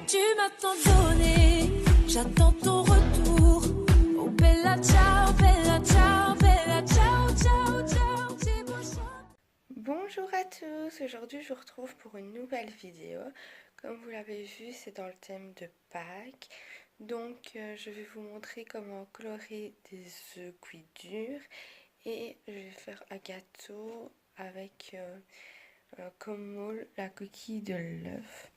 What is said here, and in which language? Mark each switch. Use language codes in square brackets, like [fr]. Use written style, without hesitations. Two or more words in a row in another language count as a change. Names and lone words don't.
[fr] m'as tant donné, j'attends ton retour. [it] Oh bella ciao, bella ciao, bella ciao, ciao, ciao, [fr] c'est beau ça. Bonjour à tous, aujourd'hui je vous retrouve pour une nouvelle vidéo. Comme vous l'avez vu, c'est dans le thème de Pâques. Donc je vais vous montrer comment colorer des œufs cuits durs. Et je vais faire un gâteau avec comme moule la coquille de l'œuf.